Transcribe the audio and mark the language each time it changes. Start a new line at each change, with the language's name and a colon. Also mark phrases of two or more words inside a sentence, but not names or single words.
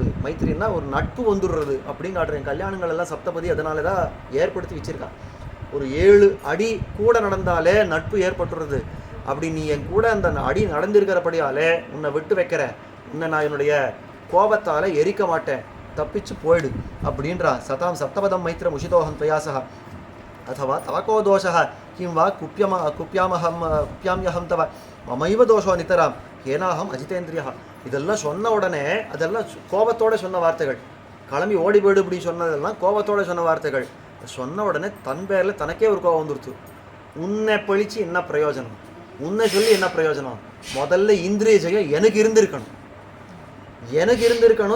Tamil: மைத்ரின்னா ஒரு நட்பு வந்துடுறது அப்படின்னு காட்டுறேன். கல்யாணங்கள் எல்லாம் சப்தபதி அதனால தான் ஏற்படுத்தி வச்சுருக்கான். ஒரு 7 அடி கூட நடந்தாலே நட்பு ஏற்பட்டுறது. அப்படி நீ என் கூட அந்த அடி நடந்திருக்கிறபடியாலே உன்னை விட்டு வைக்கிற, உன்னை நான் என்னுடைய கோபத்தால் எரிக்க மாட்டேன், தப்பிச்சு போயிடு அப்படின்றான்.
Sanskrit: सतां साप्तपदं मैत्रम् उषितोऽहं त्वयासखा अथवा तव को दोषः किं वा कुप्याम्यहं तव ममैव दोषो नितरां येनाहम् अजितेन्द्रियः.
Tamil: இதெல்லாம் சொன்ன உடனே அதெல்லாம் கோபத்தோடு சொன்ன வார்த்தைகள். கிளம்பி ஓடி போய்டு இப்படி சொன்னதெல்லாம் கோபத்தோடு சொன்ன வார்த்தைகள். சொன்ன உடனே தன் பேரில் தனக்கே ஒரு கோபம் வந்துடுத்து. உன்னை பழிச்சு என்ன பிரயோஜனம், உன்னை சொல்லி என்ன பிரயோஜனம்? முதல்ல இந்திரிய ஜெயம் எனக்கு இருந்திருக்கணும்.